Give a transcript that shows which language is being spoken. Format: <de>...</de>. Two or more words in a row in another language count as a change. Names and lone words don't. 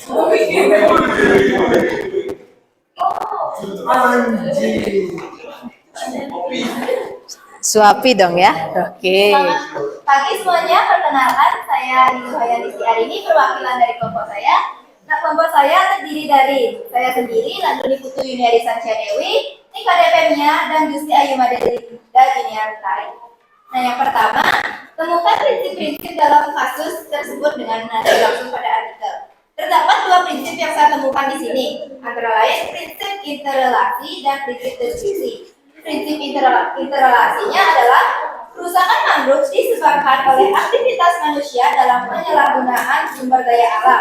<id>Suapi dong ya. Oke. Selamat pagi semuanya, perkenalkan saya Nurhayani Siarini, perwakilan dari kelompok saya. Nah, kelompok saya terdiri dari saya sendiri, Landuni Putu Yuniari Sancia Dewi, Nika Depemia, dan Gusti Ayu Madelinda Giniartai. Nah, yang pertama, temukan prinsip-prinsip dalam kasus tersebut dengan nada langsung pada artikel. Terdapat dua prinsip yang saya temukan di sini, antara lain prinsip interrelasi dan prinsip deskripsi. Prinsip interrelasinya adalah Kerusakan mangrove disebabkan oleh aktivitas manusia dalam penyalahgunaan sumber daya alam.</id>